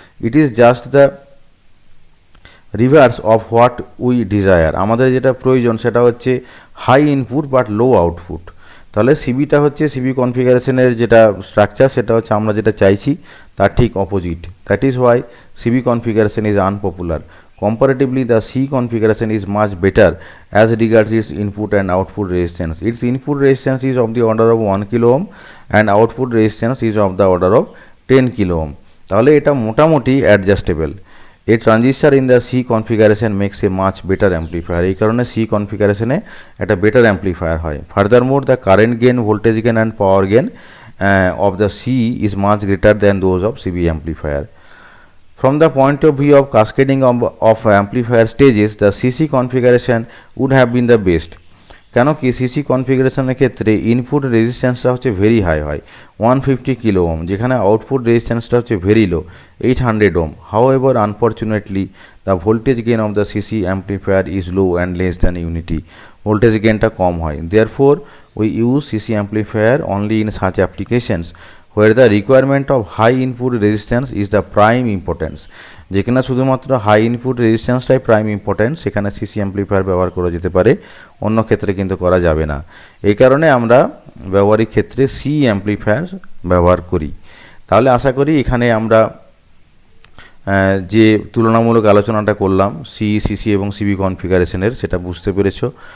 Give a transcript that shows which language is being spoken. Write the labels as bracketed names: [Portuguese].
[English] It is just the reverse of what we desire. [Bangla] আমাদের যেটা প্রয়োজন সেটা হচ্ছে [English] High input but low output. [Bangla] তাহলে সিবিটা হচ্ছে সিবি কনফিগারেশনের যেটা স্ট্রাকচার সেটা হচ্ছে আমরা যেটা চাইছি তার ঠিক opposite. [English] That is why CB configuration is unpopular. Comparatively, the C configuration is much better as regards its input and output resistance. Its input resistance is of the order of 1 kilo ohm and output resistance is of the order of 10 kilo ohm. [Bangla] তাহলে এটা মোটামুটি adjustable. [English] A transistor in the C configuration makes a much better amplifier. [Bangla] এই কারণে C কনফিগারেশনে একটা better amplifier হয়। [English] Furthermore, the current gain, voltage gain and power gain of the C is much greater than those of CB amplifier. From the point of view of cascading of amplifier stages, the CC configuration would have been the best. [Bangla] কেন কি CC কনফিগারেশনের ক্ষেত্রে input রেজিস্ট্যান্সটা হচ্ছে very high হয় 150 kilo ওম, যেখানে output রেজিস্ট্যান্সটা হচ্ছে very low 800 Om. [English] However unfortunately the voltage gain of the CC amplifier is low and less than unity. [Bangla] Voltage গেইনটা কম হয়। [English] Therefore we use CC amplifier only in such applications where the requirement of high input resistance is the prime importance। [Bangla] যেখানে শুধুমাত্র high input রেজিস্ট্যান্সটাই prime important সেখানে CC amplifier ব্যবহার করা যেতে পারে, অন্য ক্ষেত্রে কিন্তু করা যাবে না। এই কারণে আমরা ব্যবহারিক ক্ষেত্রে সি অ্যাম্প্লিফায়ার ব্যবহার করি। তাহলে আশা করি এখানে আমরা যে তুলনামূলক আলোচনাটা করলাম সিসি এবং সিবি কনফিগারেশনের সেটা বুঝতে পেরেছো।